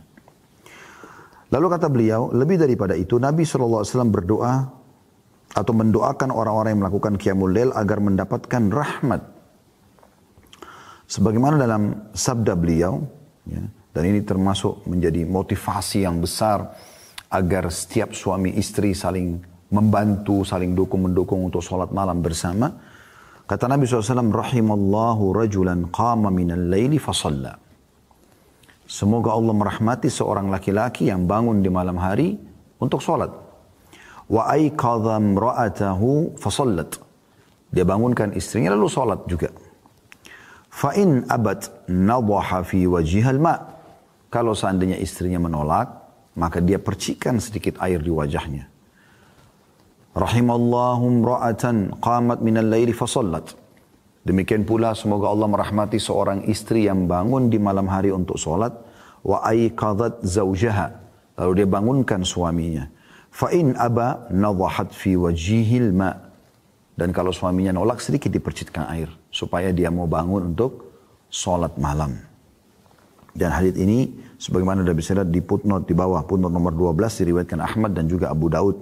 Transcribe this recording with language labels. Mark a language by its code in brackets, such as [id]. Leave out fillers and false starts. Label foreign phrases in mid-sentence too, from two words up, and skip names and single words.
[id] Lalu kata beliau, lebih daripada itu Nabi SAW berdoa atau mendoakan orang-orang yang melakukan [ar] قيام الليل [id] agar mendapatkan rahmat. Sebagaimana dalam sabda beliau, ya, dan ini termasuk menjadi motivasi yang besar agar setiap suami istri saling membantu, saling dukung-mendukung untuk sholat malam bersama. Kata Nabi SAW, [ar] رحم الله رجلا قام من الليل فصلى. [id] Semoga Allah merahmati seorang laki-laki yang bangun di malam hari untuk sholat. [ar] وأيقظ امرأته فصلت. [id] Dia bangunkan istrinya lalu sholat juga. [ar] فإن أبت نضح في وجهها الماء'. [id] Kalau seandainya istrinya menolak, maka dia percikan sedikit air di wajahnya. [ar] رحم الله امرأة قامت من الليل فصلت. [id] Demikian pula semoga Allah merahmati seorang istri yang bangun di malam hari untuk solat. [ar] وأيقظت زوجها. [id] Lalu dia bangunkan suaminya. [ar] فإن أبى نضحت في وجهه الماء'. [id] Dan kalau suaminya nolak, sedikit dipercikkan air. Supaya dia mau bangun untuk sholat malam. Dan hadits ini, sebagaimana sudah bisa lihat di footnote di bawah, footnote nomor 12, diriwayatkan Ahmad dan juga Abu Daud.